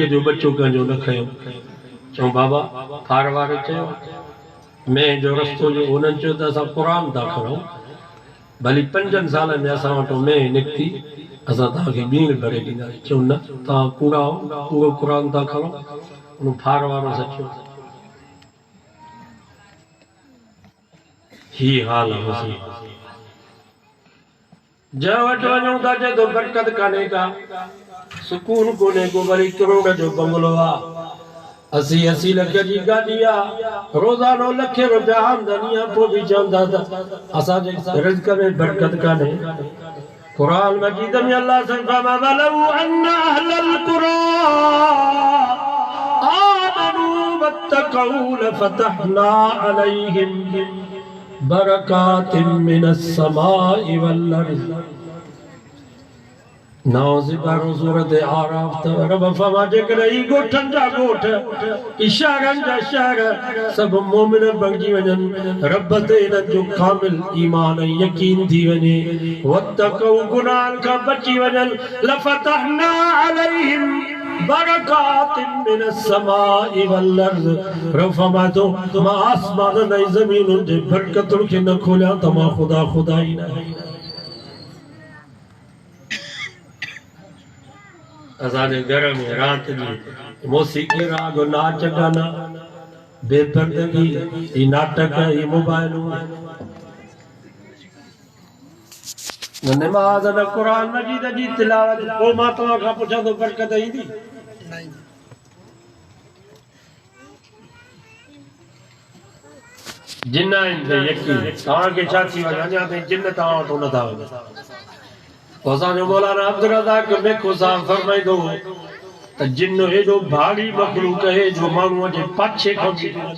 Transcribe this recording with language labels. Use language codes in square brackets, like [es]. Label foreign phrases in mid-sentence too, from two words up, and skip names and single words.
[sd] जो बच्चो कंहिंजो न खयो चऊं बाबा फार वारे चयो मेह जो रस्तो जो उन्हनि चयो त असां क़ुरान था खणूं भली 5 सालनि में असां वटि मेह निकिती असां तव्हांखे ॿीण भरे ॾींदासीं चऊं न तव्हां कूड़ा उहो क़ुरान था खणो उन फार वारो सचो ही हाल है जब वटि वञूं था जे तो बरकत काने का सुकून कोने को वरी करोड़ जो बंगलो आ 80 लख जी गाड़ी आ रोजानो लखे रुपया आमदनी आ पोइ बि चवंदा त असांजे रिज़्क़ में बरकत काने कुरान मजीद में अल्लाह से फरमाया [ar] ولو أن أهل القرى آمنوا واتقوا لفتحنا عليهم بركات من السماء والأرض [sd] नाज़िबारो सूरत आराफ त रब फरमाए करे गोठन जा गोठ इशारन जा शहर सब मोमिन बणजी वञन रब ते इन्हनि जो कामिल ईमान ऐं यकीन थी वञे वत्तकू गुनाहन खां बची वञन [ar] لفتحنا عليهم بركات من السماء والأرض [sd] रब फरमाए थो मां आसमान ऐं ज़मीनुनि जे बरकतुनि खे न खोलियां त मां खुदा ई न आहियां असांजे घर में रात जी मौसीक़ी राग नाच गाना बेपर्दगी ये नाटक ये मोबाइल न नमाज न कुरान मजीद जी तिलावत पोइ मां तव्हां खां पुछां थो बरकत ईंदी जिन आहिनि ते यकीन तव्हांखे छा थी वञे अञा ताईं जिन तव्हां वटि नथा वञनि असांजो मौलाना अब्दुल रज़ाक मेखो साहब फरमाईंदो त जिन एॾो भारी मखलूक है जो माण्हूअ जे पाछे खां बि